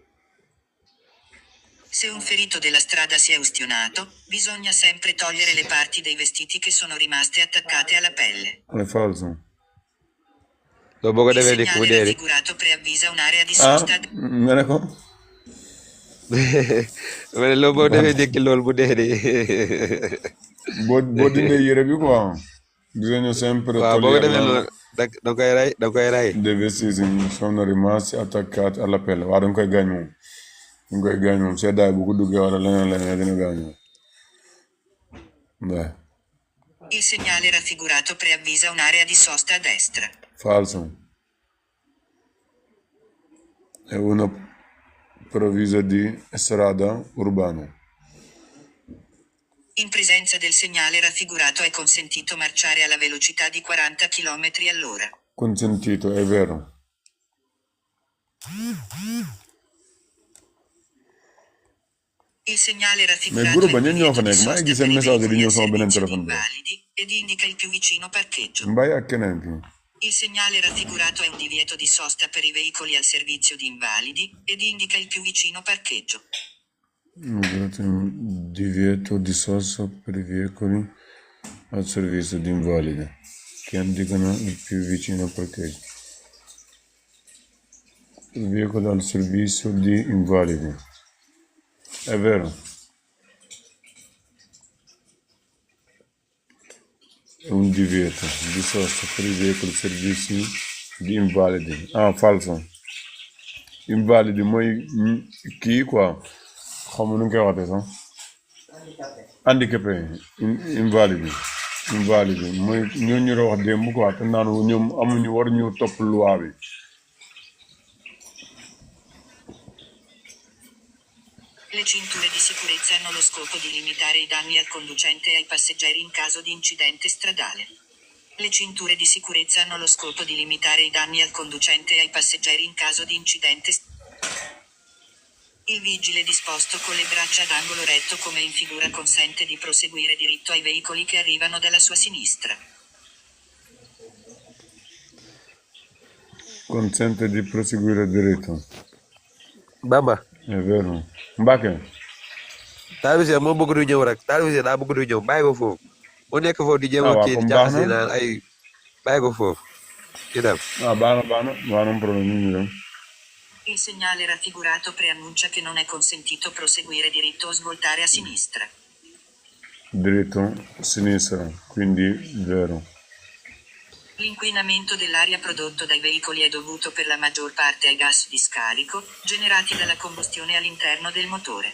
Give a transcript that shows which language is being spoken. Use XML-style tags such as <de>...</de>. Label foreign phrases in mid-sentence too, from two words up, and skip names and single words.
<it>Se un ferito della strada si è ustionato, bisogna sempre togliere le parti dei vestiti che sono rimaste attaccate alla pelle. È falso. Dopo che Il deve segnale raffigurato preavvisa un'area di sosta.</it> <wo>Me ne ko? Lobo</wo> <it>deve dire che</it> <wo>loolu bu dee Boo dindee yére bi quoi.</wo> <it>Bisogna sempre</it> <wo>waaw boo ko defee</wo> <it>togliere</it> <wo>loolu da koy rey.</wo> <it>dei vestiti sono rimasti attaccati alla pelle. Guarda, non</it> <wo>koy gaañ se dai bu ko duggee wala leneen dina gaañoo.</wo> <it>Dai. Il segnale raffigurato preavvisa un'area di sosta a destra. Falso. È una provvisa di strada urbana. In presenza del segnale raffigurato è consentito marciare alla velocità di 40 km all'ora. Consentito, è vero. Il segnale</it> <wo>Mais</wo> <it>raffigurato</it> <wo>guru</wo> <it>è</it> <wo>bañ</wo> <it>il</it> <wo>ñoo fa</wo> <it>divieto di</it> <wo>nekk maa ngi</wo> <it>sosta</it> <wo>gis seen</wo> <it>per i</it> <wo>message di</wo> <it>veicoli</it> <wo>ñëw</wo> <it>a</it> <wo>sama beneen</wo> <it>servizio di</it> <wo>téléphone bi.</wo> <it>invalidi ed indica il più vicino parcheggio.</it> <wo>Mbay ak keneen ki.</wo> <it>Il segnale raffigurato è un divieto di sosta per i veicoli al servizio di invalidi ed indica il più vicino parcheggio. Divieto di sosta per i veicoli al servizio di invalidi che indicano il più vicino parcheggio. Il veicolo al servizio di invalidi. È vero. È un divieto di sosta per i veicoli al servizio di invalidi.</it> <wo>Ah, falso. Invalidi mooy kii quoi. Xam nu koy waxee sax. Handicapé. Invalide mooy ñooñu la wax démb quoi te naan ñoom amuñu war ñu topp loi bi.</wo> <it>Le cinture di sicurezza hanno lo scopo di limitare i danni al conducente e ai passeggeri in caso di incidente stradale. Le cinture di sicurezza hanno lo scopo di limitare i danni al conducente e ai passeggeri in caso di incidente stradale. Il vigile disposto con le braccia ad angolo retto come in figura consente di proseguire diritto ai veicoli che arrivano dalla sua sinistra. Consente di proseguire diritto. Bamba. È vero. Mbacke.</it> <wo>Taalibe moo bëgg du ñëw rek taalibe daa bëgg du ñëw bàyyi ko foofu mu nekk foofu di jéem a kii di jaxase naan ay bàyyi ko foofu ci dem. Bana</wo> <it>un problema</it> <wo>ñu dem.</wo> <it>Il segnale raffigurato preannuncia che non è consentito proseguire diritto o svoltare a sinistra. Diritto, sinistra, quindi vero. L'inquinamento dell'aria prodotto dai veicoli è dovuto per la maggior parte ai gas di scarico, generati dalla combustione all'interno del motore.</it>